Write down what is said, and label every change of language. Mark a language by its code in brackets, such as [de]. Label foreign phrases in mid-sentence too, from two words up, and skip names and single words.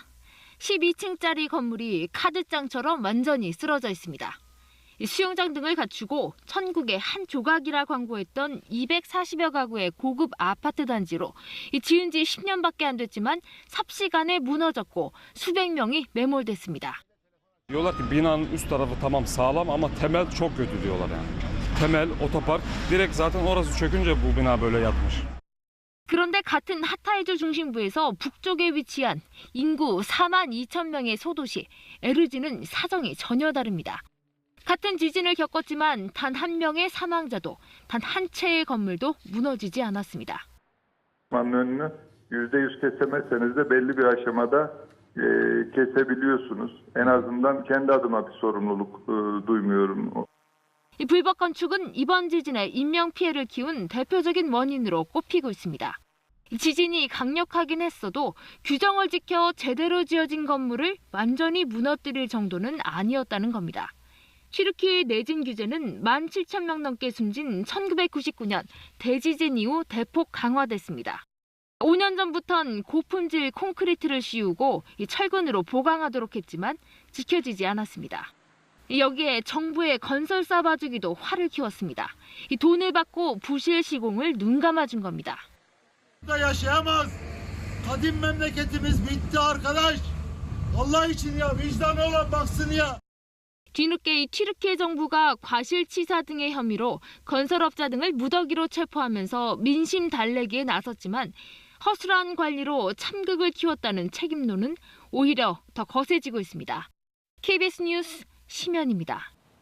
[ko] 12층짜리 건물이 카드장처럼 완전히 쓰러져 있습니다. 수영장 등을 갖추고 천국의 한 조각이라 광고했던 240여 가구의 고급 아파트 단지로 지은 지 10년밖에 안 됐지만 삽시간에 무너졌고 수백 명이 매몰됐습니다. [tr] Diyorlar ki binanın üst tarafı tamam sağlam ama temel çok kötü diyorlar yani. Temel, otopark direkt zaten orası çökünce bu bina böyle yatmış. [ko] 그런데 같은 하타이주 중심부에서 북쪽에 위치한 인구 4만 2천 명의 소도시 에르지는 사정이 전혀 다릅니다. 같은 지진을 겪었지만 단 한 명의 사망자도 단 한 채의 건물도 무너지지 않았습니다. [tr] önünü %100 kesemezseniz de belli bir aşamada kesebiliyorsunuz. En azından kendi adıma bir sorumluluk duymuyorum. [ko] 이 불법 건축은 이번 지진에 인명 피해를 키운 대표적인 원인으로 꼽히고 있습니다. 지진이 강력하긴 했어도 규정을 지켜 제대로 지어진 건물을 완전히 무너뜨릴 정도는 아니었다는 겁니다. 튀르키예 내진 규제는 17,000명 넘게 숨진 1999년 대지진 이후 대폭 강화됐습니다. 5년 전부턴 고품질 콘크리트를 씌우고 철근으로 보강하도록 했지만 지켜지지 않았습니다. 여기에 정부의 건설사 봐주기도 화를 키웠습니다. 돈을 받고 부실 시공을 눈감아준 겁니다. [tr] yaşayamaz. Kadim memleketimiz bitti arkadaş. Allah için ya vicdanı olan baksın ya. [ko] 뒤늦게 튀르키예 정부가 과실치사 등의 혐의로 건설업자 등을 무더기로 체포하면서 민심 달래기에 나섰지만 허술한 관리로 참극을 키웠다는 책임론은 오히려 더 거세지고 있습니다. KBS 뉴스 심연입니다.